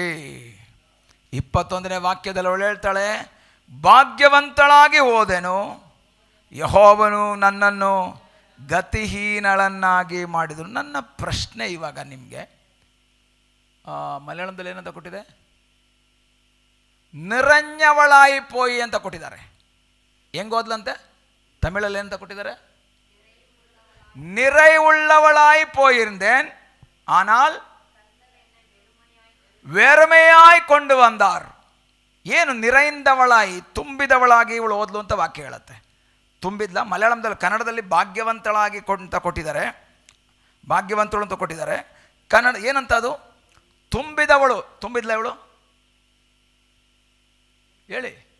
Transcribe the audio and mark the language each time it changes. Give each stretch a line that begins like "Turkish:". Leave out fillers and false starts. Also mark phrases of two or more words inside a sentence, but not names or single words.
Kannada: 21ನೇ ವಾಕ್ಯದಲ್ಲಿ ಅವಳು ಹೇಳ್ತಾಳೆ, ಭಾಗ್ಯವಂತಳಾಗಿ ಹೋದೆನು, ಯೆಹೋವನು ನನ್ನನ್ನು ಗತಿಹೀನಳನ್ನಾಗಿ ಮಾಡಿದರು. ನನ್ನ ಪ್ರಶ್ನೆ ಇವಾಗ ನಿಮಗೆ, ಮಲಯಾಳಂದಲ್ಲಿ ಏನಂತ ಕೊಟ್ಟಿದೆ?
Malayalam: നിറഞ്ഞവളായി പോയി
Kannada: ಅಂತ ಕೊಟ್ಟಿದ್ದಾರೆ. ಹೆಂಗೆ ಓದ್ಲಂತೆ? ತಮಿಳಲ್ಲಿ ಏನಂತ ಕೊಟ್ಟಿದ್ದಾರೆ?
Tamil: நிறை உள்ளவளாயி போயிருந்தேன், ஆனால் வெறுமையாய் கொண்டு வந்தார்.
Kannada: ಏನು ನಿರೈಂದವಳಾಯಿ, ತುಂಬಿದವಳಾಗಿ ಇವಳು ಓದ್ಲು ಅಂತ ವಾಕ್ಯ ಹೇಳುತ್ತೆ. ತುಂಬಿದ್ಲ. ಮಲಯಾಳಂದಲ್ಲಿ, ಕನ್ನಡದಲ್ಲಿ ಭಾಗ್ಯವಂತಳಾಗಿ ಅಂತ ಕೊಟ್ಟಿದ್ದಾರೆ, ಭಾಗ್ಯವಂತಳು ಅಂತ ಕೊಟ್ಟಿದ್ದಾರೆ. ಕನ್ನಡ ಏನಂತ ಅದು? ತುಂಬಿದವಳು. ತುಂಬಿದ್ಲ ಇವಳು? ಹೇಳಿ.